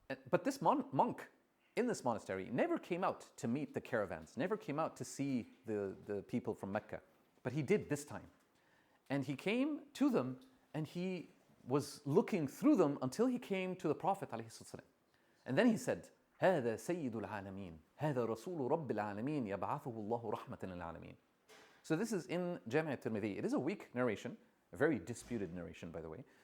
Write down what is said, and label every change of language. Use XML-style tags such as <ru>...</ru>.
<en>But this monk in this monastery never came out to meet the caravans, never came out to see the people from Mecca. But he did this time. And he came to them and he was looking through them until he came to the Prophet ﷺ. And then he said,</en> <ar>هذا سيد العالمين هذا رسول رب العالمين يبعثه الله رحمة للعالمين.</ar> <en>So this is in Jami' al-Tirmidhi. It is a weak narration, a very disputed narration, by the way.</en>